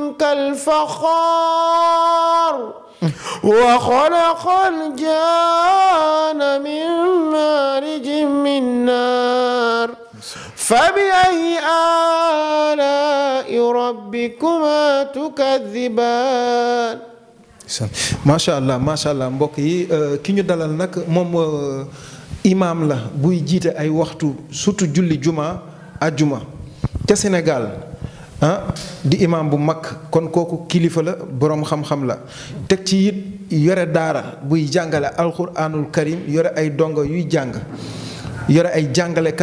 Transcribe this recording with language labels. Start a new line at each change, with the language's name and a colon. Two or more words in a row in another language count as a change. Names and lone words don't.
Arabic: كالفخار وخلق الجان من مارج من نار فبأي آلاء ربكما تكذبان ما شاء الله
Wolof: mbokk yi ki ñu dalal nag moom imaam la buy jiite ay waxtu surtout julli juma ajjuma ca Sénégal di imaam bu mag kon kooku kilifa la boroom xam-xam la teg ci it yore daara buy jàngale
Arabic: القرآن الكريم
Wolof: yore ay dongo yuy jàng yore ay jàngalekat